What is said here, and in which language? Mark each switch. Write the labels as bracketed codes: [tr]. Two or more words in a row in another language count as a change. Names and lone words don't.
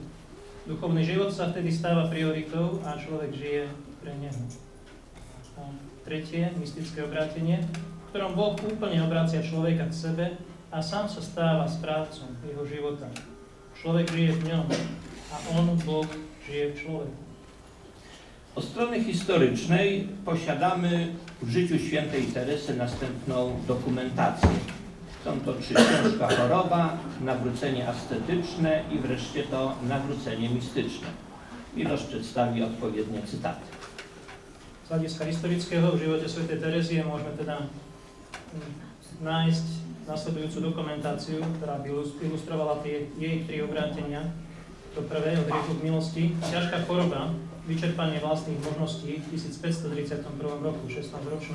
[sk] Duchovný život sa vtedy stáva prioritou a človek žije pre Neho. A tretie, mystické obrátenie, v ktorom Boh úplne obracia človeka k sebe a sám sa stáva správcom jeho života. Človek žije v ňom a on, Boh, žije v človeku. [pl] Od strony historycznej posiadamy w życiu świętej Teresy następną dokumentację. Są to 3 ciężka choroba, nawrócenie ascetyczne i wreszcie to nawrócenie mistyczne. Miloš przedstawi odpowiednie cytaty. [sk] Z hľadiska historického v živote svätej Terezie môžeme teda nájsť nasledujúcu dokumentáciu, ktorá by ilustrovala jej 3 obrátenia. To prvé, od hriechu k milosti, ťažká choroba, vyčerpanie vlastných možností v 1531 roku, 16-ročná.